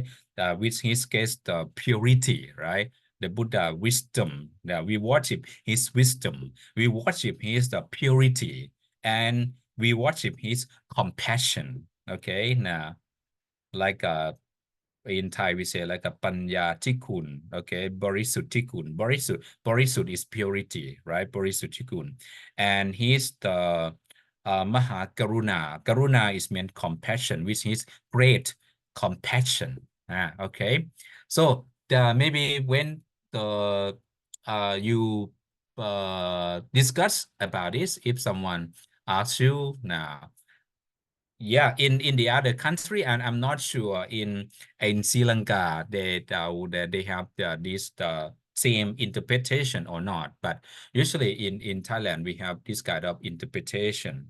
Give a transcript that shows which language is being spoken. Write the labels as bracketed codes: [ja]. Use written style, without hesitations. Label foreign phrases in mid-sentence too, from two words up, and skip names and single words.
[en] With his great purity, right? The Buddha wisdom, we worship his wisdom, we worship his purity, and we worship his compassion. Okay, now like in Thai we say like a [th] ปัญญาธิคุณ, [en] okay, [th] บริสุทธิคุณ. [en] Borisut is purity, right? [th] บริสุทธิคุณ, [en] and he's the [th] มหากรุณา. [en] Karuna is meant compassion, which is great compassion. Okay, so maybe when the you discuss about this, if someone asks you now, yeah, in the other country, and I'm not sure in Sri Lanka they have this same interpretation or not, but usually in Thailand we have this kind of interpretation.